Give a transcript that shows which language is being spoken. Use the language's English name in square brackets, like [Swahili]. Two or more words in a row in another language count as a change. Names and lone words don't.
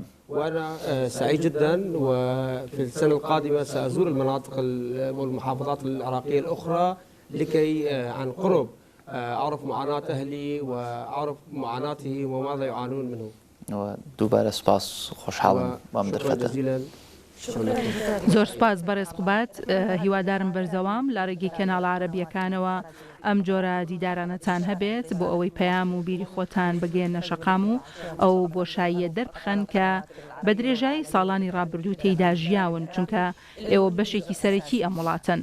[Arabic] وأنا سعيد جدا وفي السنة القادمة سأزور المناطق والمحافظات العراقية الأخرى لكي عن قرب أعرف معاناة أهلي وأعرف معاناتهم وماذا يعانون منه. [Central Kurdish] دووبارە سپاس خۆشحاڵم بەم دەرفەتە. زۆر سپاس بەڕێز قوبات هیوادارم بەرزەوام لە ڕێگەی کەناڵ عەرەبیەکانەوە ئەم جۆرە دیدارانەتان هەبێت بۆ ئەوەی پەیام و بیری خۆتان بگەێنە شەقام و ئەو بۆشاییە دەربخەن کە بە درێژایی ساڵانی ڕابردوو تێیدا ژیاون چونکە ئێوە بەشێکی سەرەکی ئەم وڵاتن.